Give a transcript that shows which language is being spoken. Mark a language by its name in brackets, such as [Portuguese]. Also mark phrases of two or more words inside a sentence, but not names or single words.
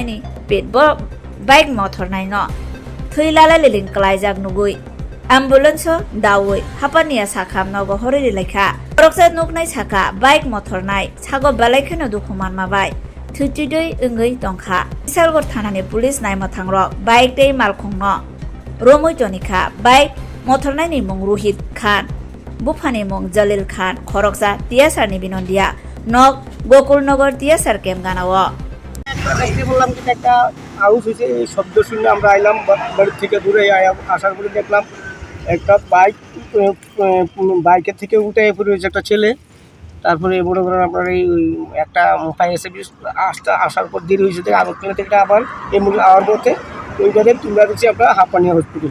[Kok Borok] ni petbo bike motor nai no thuilala liling kalaijak nugui ambulance dawi hapania sakham nogo horiri lekha roksa nugnai saka bike motor nai sago balaikhano dukhuman ma bai thutidoi ungoi tongkha bisalgor thanani police nai mathangrok bike tei malkhungno romoi jonikha bike motor nai ni mung Rohit Khan Bufani mung Jalil Khan khoroksa tiasar ni binondia nok Gokulnagar tiasar kem ganao [Bangla] আজকে বললাম যে একটা আউস হয়েছে এই শব্দ শুনে আমরা আইলাম বাড়ি থেকে দূরে আসার পরে দেখলাম একটা বাইকের থেকে উঠে পড়ে হয়েছে একটা ছেলে। তারপরে মনে করেন আপনার এই একটা ফায়ার সার্ভিস আসার পর দেরি হয়েছে থেকে আগরতলা থেকে আবার এমনি আওয়ার পথে ওইটাতে তুলে দিচ্ছি আমরা হাঁপানিয়া হসপিটাল।